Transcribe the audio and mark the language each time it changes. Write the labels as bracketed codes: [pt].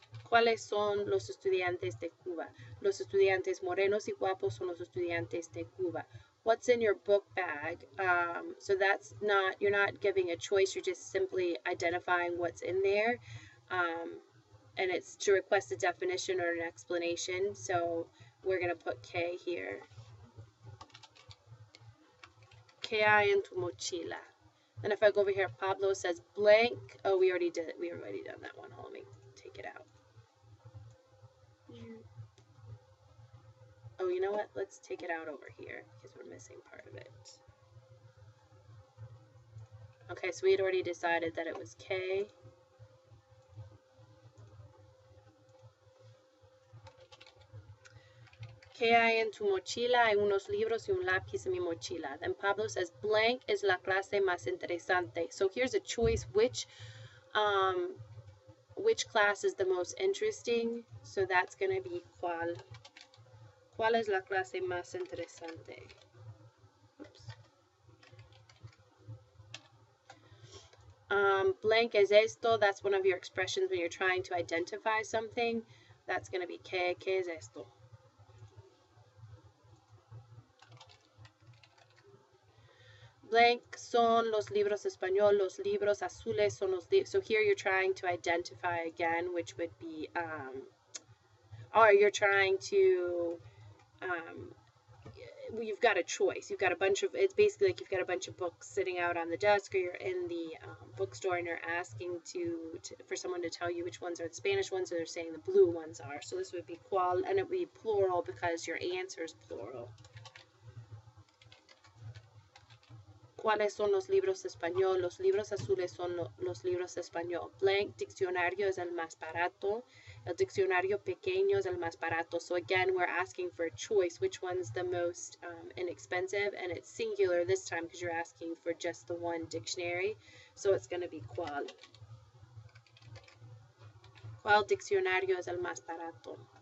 [es] ¿Cuáles son los estudiantes de Cuba? Los estudiantes morenos y guapos son los estudiantes de Cuba. [en] What's in your book bag? So that's you're not giving a choice, you're just simply identifying what's in there. and it's to request a definition or an explanation. So we're going to put ¿Qué here? [es] ¿Qué hay en tu mochila? [en] And if I go over here, Pablo says blank. Oh, we already did it. We already done that one. Let me take it out. Oh, you know what? Let's take it out over here because we're missing part of it. Okay, so we had already decided that it was K. [es] ¿Qué hay en tu mochila? Hay unos libros y un lápiz en mi mochila. [en] Then Pablo says, blank [es] es la clase más interesante. [en] So here's a choice. Which class is the most interesting? So that's going to be [es] ¿cuál? ¿Cuál es la clase más interesante? [en] Oops. [es] Blank es esto. [en] That's one of your expressions when you're trying to identify something. That's going to be [es] ¿qué es esto? Blank son los libros español, los libros azules son los libros. [en] So here you're trying to identify again, which would be, or you're trying to, you've got a choice. You've got a bunch of, it's basically like you've got a bunch of books sitting out on the desk, or you're in the bookstore and you're asking for someone to tell you which ones are the Spanish ones, or they're saying the blue ones are. So this would be cuál, and it would be plural because your answer is plural. [es] ¿Cuáles son los libros español? Los libros azules son los libros español. Blank diccionario es el más barato. El diccionario pequeño es el más barato. [en] So again, we're asking for a choice. Which one's the most inexpensive? And it's singular this time because you're asking for just the one dictionary. So it's going to be [es] ¿cuál? ¿Cuál diccionario es el más barato?